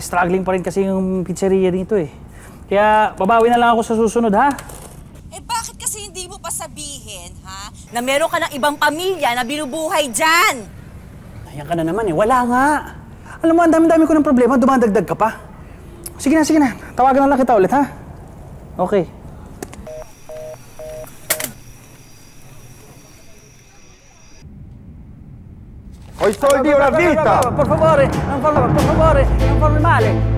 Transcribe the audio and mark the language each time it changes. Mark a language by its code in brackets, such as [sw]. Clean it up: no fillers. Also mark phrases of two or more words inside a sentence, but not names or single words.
[tl] Struggling pa rin kasi yung pizzeria dito, eh. Kaya, babawi na lang ako sa susunod, ha? Eh, bakit kasi hindi mo pa sabihin, ha? Na meron ka ng ibang pamilya na binubuhay dyan! Ayan ka na naman, eh. Wala nga. Alam mo, ang dami-dami ko ng problema. Dumadagdag ka pa. Sige na. Tawagan na lang kita ulit, ha? Okay. [it] Ho i soldi una vita! Per favore, non farmi male.